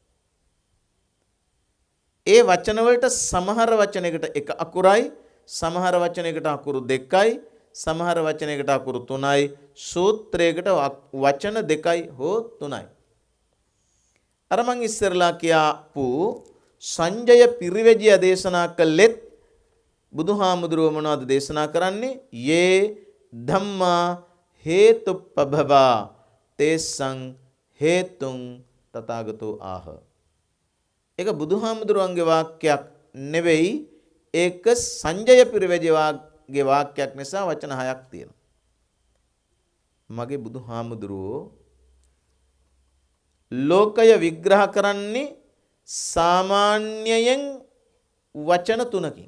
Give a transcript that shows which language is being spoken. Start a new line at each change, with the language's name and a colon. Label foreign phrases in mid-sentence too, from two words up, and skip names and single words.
Sinhala: ඒ වචන වලට සමහර වචනයකට එක අකුරයි, සමහර වචනයකට අකුරු දෙකයි, සමහර වචනයකට අකුරු තුනයි, සූත්‍රයකට වචන දෙකයි හෝ තුනයි. අර මං ඉස්සරලා කියාපු සංජය පිරිවැජියා දේශනා කළෙත් බුදුහාමුදුරුවෝ මොනවද දේශනා කරන්නේ?
Pali: යේ ධම්මා හේතුප්පභවා තේසං හේතුං තථාගතෝ ආහ.
Sinhala: ඒක බුදුහාමුදුරුවන්ගේ වාක්‍යයක් නෙවෙයි. ඒක සංජය පිරිවැජියාගේ වාක්‍යයක් නිසා වචන 6ක් තියෙනවා. මගේ බුදුහාමුදුරුවෝ ලෝකය විග්‍රහ කරන්නේ සාමාන්‍යයෙන් වචන 3කින්.